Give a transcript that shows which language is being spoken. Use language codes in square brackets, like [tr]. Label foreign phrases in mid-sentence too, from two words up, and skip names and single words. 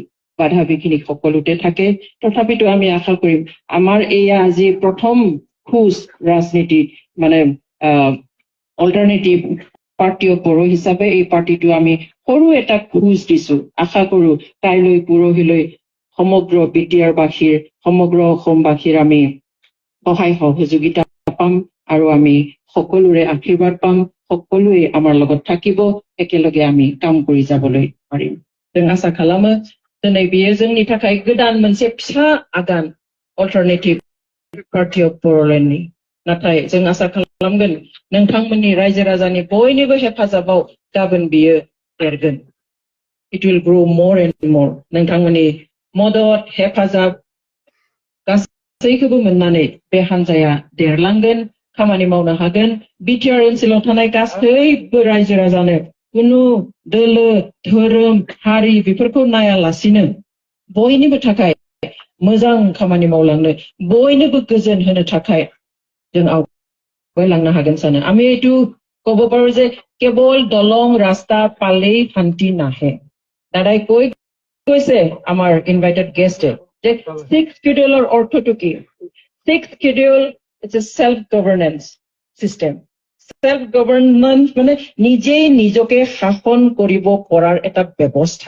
[as] বাধা বিঘিনি সকলোতে থাকে, তথাপিতো আমি আশা কৰিম আমাৰ এয়া আজি প্ৰথম খোজ ৰাজনীতিত মানে অল্টাৰনেটিভ পাৰ্টি অফ বড়ো হিচাপে এই পাৰ্টিটো আমি সৰু এটা খোজ দিছো। আশা কৰো কাইলৈ পৰহিলৈ সমগ্ৰ বিটিআৰ বাসীৰ সমগ্ৰ অসমবাসীৰ আমি সহায় সহযোগিতা পাম আৰু আমি সকলোৰে আশীৰ্বাদ পাম, সকলোৱে আমাৰ লগত থাকিব, একেলগে আমি কাম কৰি যাবলৈ পাৰিম। [brx] जों आसा खालामो दिनै बेयो जोंनि थाखाय गोदान मोनसे फिसा आगान अल्टारनेटिभ पार्टी अफ बड़ोलेण्डनि। नाथाय जों आसा खालामगोन नोंथांमोननि रायजो राजानि बयनिबो हेफाजाबाव गाबोन बियो देरगोन। [en] It will grow more and more. [brx] नोंथांमोननि मदद हेफाजाब गासैखौबो मोननानै बे हान्जाया देरलांगोन, खामानि मावनो हागोन। बिटिआर ओनसोलाव थानाय गासैबो रायजो राजानो कुनु दोलो धोरोम हारि बेफोरखौ नायालासिनो बयनिबो थाखाय मोजां खामानि मावलांनो, बयनोबो गोजोन होनो थाखाय जों आवगायलांनो हागोन सानो। [as] আমি এইটো ক'ব পাৰো যে কেৱল দলং ৰাস্তা পালেই শান্তি নাহে। দাদাই কৈ কৈছে আমাৰ [en] invited guest [as] যে 6th শিডিউলৰ অৰ্থটো কি? [en] 6th schedule is a self governance system. self governance [as] মানে নিজেই নিজকে শাসন কৰিব পৰাৰ এটা ব্যৱস্থা।